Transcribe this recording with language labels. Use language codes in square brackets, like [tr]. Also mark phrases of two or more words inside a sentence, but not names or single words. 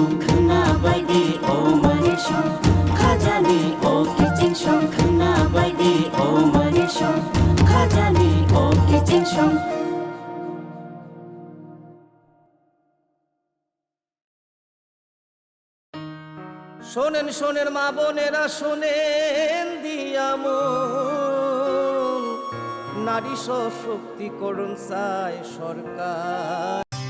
[trp] Khana baidi o mare shon, khajani o kicingshon. Khana baidi o mare shon, khajani o kicingshon. [bn] শোনেন শোনেন মা বোনেরা শোনেন দিয়ামন নারী সশক্তিকরণ চায় সরকার